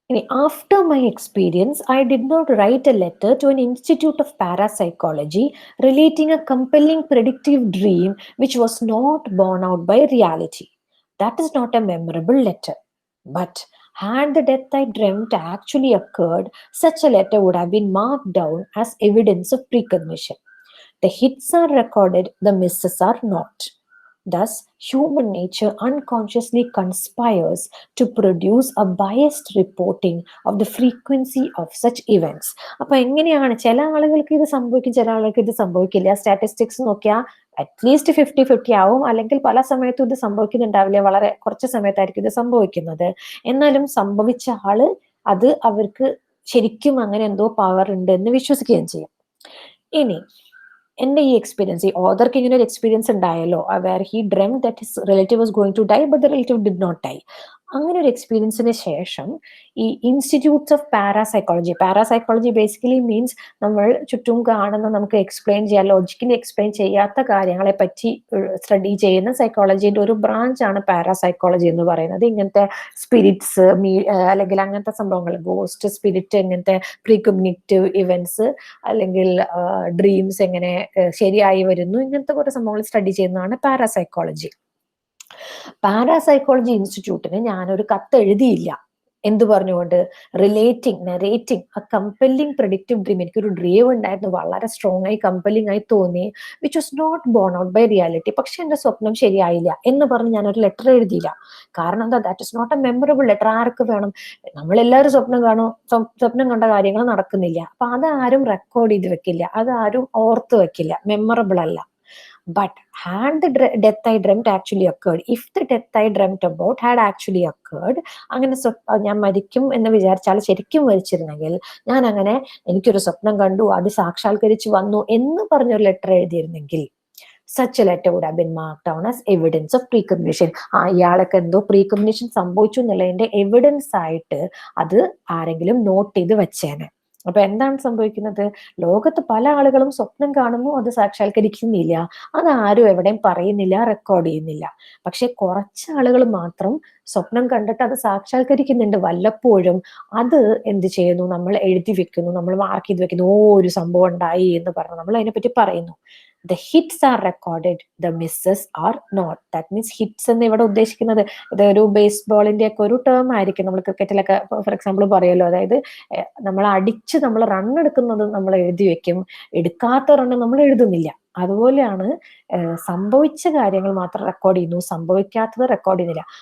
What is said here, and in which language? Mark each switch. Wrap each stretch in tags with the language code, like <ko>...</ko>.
<en>After my experience, I did not write a letter to an institute of parapsychology relating a compelling predictive dream which was not borne out by reality. That is not a memorable letter. But had the death I dreamt actually occurred, such a letter would have been marked down as evidence of precognition. The hits are recorded, the misses are not. Thus, human nature unconsciously conspires to produce a biased reporting of the frequency of such events.</en> <ml>അപ്പൊ എങ്ങനെയാണ്, ചില ആളുകൾക്ക് ഇത് സംഭവിക്കും, ചില ആളുകൾക്ക് ഇത് സംഭവിക്കില്ല. സ്റ്റാറ്റിസ്റ്റിക്സ് നോക്കിയാൽ അറ്റ്ലീസ്റ്റ് 50-50 ആവും, അല്ലെങ്കിൽ പല സമയത്തും ഇത് സംഭവിക്കുന്നുണ്ടാവില്ല, വളരെ കുറച്ച് സമയത്തായിരിക്കും ഇത് സംഭവിക്കുന്നത്. എന്നാലും സംഭവിച്ച ആള് അത് അവർക്ക് ശരിക്കും അങ്ങനെ എന്തോ പവർ ഉണ്ട് എന്ന് വിശ്വസിക്കുകയും ചെയ്യും. ഇനി എന്റെ ഈ എക്സ്പീരിയൻസ്, ഈ ഓതർക്ക് ഇങ്ങനെ ഒരു experience ഉണ്ടായല്ലോ,</ml> <en>Where he dream that his relative was going to die but the relative did not die.</en> <ml>അങ്ങനെ ഒരു എക്സ്പീരിയൻസിന് ശേഷം ഈ institutes of parapsychology basically means നമ്മൾ ചുറ്റും കാണുന്ന, നമുക്ക് എക്സ്പ്ലെയിൻ ചെയ്യാൻ, ലോജിക്കലി എക്സ്പ്ലെയിൻ ചെയ്യാത്ത കാര്യങ്ങളെ പറ്റി സ്റ്റഡി ചെയ്യുന്ന സൈക്കോളജിന്റെ ഒരു ബ്രാഞ്ച് ആണ് പാരാസൈക്കോളജി എന്ന് പറയുന്നത്. ഇങ്ങനത്തെ സ്പിരിറ്റ്സ് അല്ലെങ്കിൽ അങ്ങനത്തെ സംഭവങ്ങൾ, ഗോസ്റ്റ്, സ്പിരിറ്റ്, ഇങ്ങനത്തെ പ്രീകഗ്നിറ്റീവ് ഇവന്റ്സ് അല്ലെങ്കിൽ ഡ്രീംസ് എങ്ങനെ ശരിയായി വരുന്നു, ഇങ്ങനത്തെ കുറെ സംഭവങ്ങൾ സ്റ്റഡി ചെയ്യുന്നതാണ് പാരാസൈക്കോളജി. പാരാസൈക്കോളജി ഇൻസ്റ്റിറ്റ്യൂട്ടിന് ഞാനൊരു കത്ത് എഴുതിയില്ല. എന്ത് പറഞ്ഞുകൊണ്ട്?</ml> <en>Relating, narrating a compelling predictive dream.</en> <ml>എനിക്കൊരു ഡ്രീം ഉണ്ടായിരുന്നു, വളരെ സ്ട്രോങ് ആയി കമ്പല്ലിംഗ് ആയി തോന്നി,</ml> <en>Which was not borne out by reality.</en> <ml>പക്ഷെ എന്റെ സ്വപ്നം ശരിയായില്ല എന്ന് പറഞ്ഞ് ഞാനൊരു ലെറ്റർ എഴുതിയില്ല. കാരണം എന്താ?</ml> <en>That is not a memorable letter.</en> <ml>ആർക്ക് വേണം? നമ്മളെല്ലാവരും സ്വപ്നം കാണും, സ്വപ്നം കണ്ട കാര്യങ്ങൾ നടക്കുന്നില്ല. അപ്പൊ അതാരും റെക്കോർഡ് ചെയ്ത് വെക്കില്ല, അതാരും ഓർത്ത് വെക്കില്ല, മെമ്മറബിൾ അല്ല.</ml> <en>But had the death I dreamt actually occurred, if the death I dreamt about had actually occurred,</en> <ml>അങ്ങനെ ഞാൻ മരിക്കും എന്ന് വിചാരിച്ചാൽ ശരിക്കും മരിച്ചിരുന്നെങ്കിൽ, ഞാൻ അങ്ങനെ എനിക്കൊരു സ്വപ്നം കണ്ടു, അത് സാക്ഷാത്കരിച്ചു വന്നു എന്ന് പറഞ്ഞൊരു letter എഴുതിയിരുന്നെങ്കിൽ,</ml> <en>such a letter would have been marked down as evidence of precognition.</en> <ml>ഇയാൾക്ക് എന്തോ പ്രീകഗ്നിഷൻ സംഭവിച്ചു എന്നുള്ളതിന്റെ എവിഡൻസ് ആയിട്ട് അത് ആരെങ്കിലും നോട്ട് ചെയ്ത് വെച്ചേനെ. അപ്പൊ എന്താണ് സംഭവിക്കുന്നത്? ലോകത്ത് പല ആളുകളും സ്വപ്നം കാണുന്നു, അത് സാക്ഷാത്കരിക്കുന്നില്ല, അത് ആരും എവിടെയും പറയുന്നില്ല, റെക്കോർഡ് ചെയ്യുന്നില്ല. പക്ഷെ കുറച്ച് ആളുകൾ മാത്രം സ്വപ്നം കണ്ടിട്ട് അത് സാക്ഷാത്കരിക്കുന്നുണ്ട് വല്ലപ്പോഴും. അത് എന്ത് ചെയ്യുന്നു? നമ്മൾ എഴുതി വെക്കുന്നു, നമ്മൾ മാർക്ക് ചെയ്ത് വെക്കുന്നു. ഒരു സംഭവം ഉണ്ടായി എന്ന് പറഞ്ഞു നമ്മൾ അതിനെപ്പറ്റി പറയുന്നു.</ml> <en>The hits are recorded, the misses are not. That means</en> <ml>hits എന്ന് ഇവിടെ ഉദ്ദേശിക്കുന്നത് ഇതൊരു ബേസ്ബോളിന്റെ ഒക്കെ ഒരു ടേം ആയിരിക്കും. നമ്മൾ ക്രിക്കറ്റിലൊക്കെ ഫോർ എക്സാമ്പിൾ പറയുമല്ലോ, അതായത് നമ്മൾ അടിച്ച് നമ്മൾ റൺ എടുക്കുന്നത് നമ്മൾ എഴുതി വെക്കും, എടുക്കാത്ത റണ്ണ് നമ്മൾ എഴുതുന്നില്ല. അതുപോലെയാണ് സംഭവിച്ച കാര്യങ്ങൾ മാത്രം റെക്കോർഡ് ചെയ്യുന്നു, സംഭവിക്കാത്തത് റെക്കോർഡ് ചെയ്യുന്നില്ല.</ml>